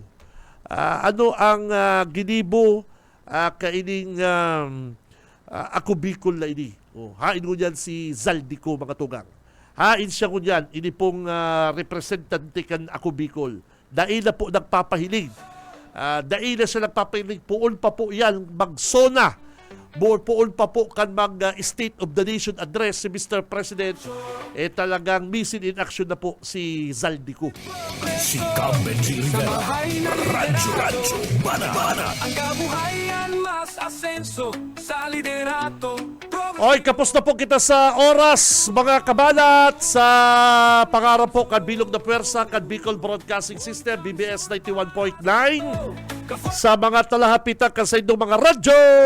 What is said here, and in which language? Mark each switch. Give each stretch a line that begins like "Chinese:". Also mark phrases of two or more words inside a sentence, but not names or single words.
Bikol: Ano ang ginibo kaining ako Bicol na ini? Hain ko niyan si Zaldico mga tugang. Hain siya ko niyan, ini pong representante kan ako Bicol. Dahil na po nagpapahiling. Dahil na siya nagpapahiling, puon pa po yan magsona. Puon pa po kan mag-
English: State of the Nation address
Bikol: si Mr. President. Talagang missing in action na po si Zaldico. Si Benji Rivera. Radyo Banat.
Filipino: Ang kabuhayan mas asenso sa liderato.
Bikol: Oy, kapos na po kita sa oras, mga kabalat, sa pangarap po kan Bilog na Puwersa, kan Bicol Broadcasting System, BBS 91.9, sa mga talahapitan kan sa inyong mga radyo.